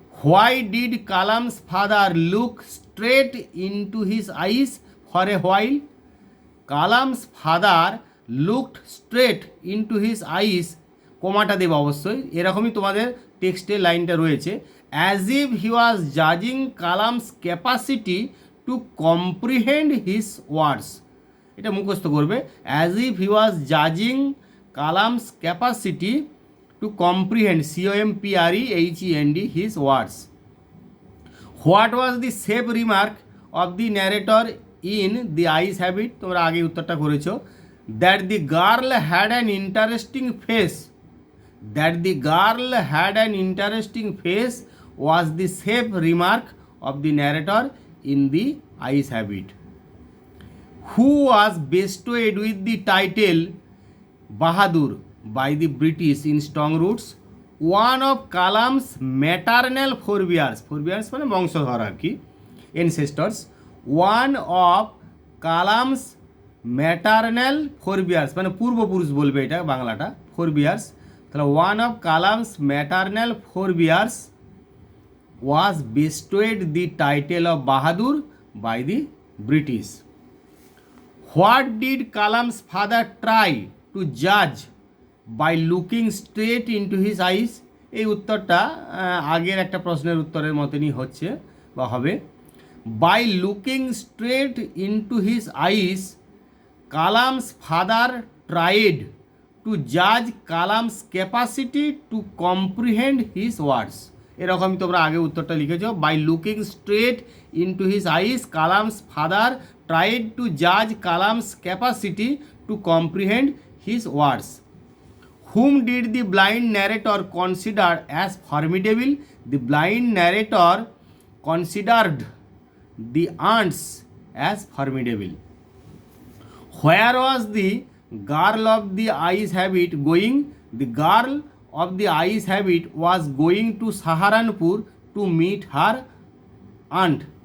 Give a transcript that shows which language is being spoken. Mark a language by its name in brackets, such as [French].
[English] Why did Kalam's father look straight into his eyes for a while? Kalam's father looked straight into his eyes, [Bangla] কোমাটা দেব অবশ্যই, এরকমই তোমাদের টেক্সটে লাইনটা রয়েছে, [English] As if he was জাজিং Kalam's capacity two comprehend his words. [Bangla] এটা মুখস্থ করবে, [English] As if he was জাজিং Kalam's capacity two comprehend, COMPREHEND, his words. What was the safe remark of the narrator in the eyes have it? [Bangla] তোমরা আগে উত্তরটা করেছো, [English] That the girl had an interesting face, that the girl had an interesting face was the safe remark of the narrator in the ice habit. Who was bestowed with the title Bahadur by the British in strong roots? One of Kalam's maternal forebears, forebears [Bangla] মানে বংশধর আর কি, [English] ancestors. One of Kalam's maternal forebears [Bangla] মানে পূর্বপুরুষ বলবে এটা বাংলাটা, [English] forebears, তাহলে one of Kalam's maternal forebears was bestowed the title of Bahadur by the British. What did Kalam's father try to judge by looking straight into his eyes? [Bangla] এই উত্তরটা আগের একটা প্রশ্নের উত্তরের মতনই হচ্ছে বা হবে। [English] By looking straight into his eyes, Kalam's father tried to judge Kalam's capacity to comprehend his words. [Bangla] এরকম তোমরা আগে উত্তরটা লিখেছো, [English] By looking straight into his eyes Kalam's father tried to জাজ Kalam's capacity two comprehend his words. Whom did the blind narrator consider as formidable? The blind narrator considered the aunts as formidable. Where was the girl of the ice habit going? The girl of the ice habit was going to Saharanpur to meet her aunt.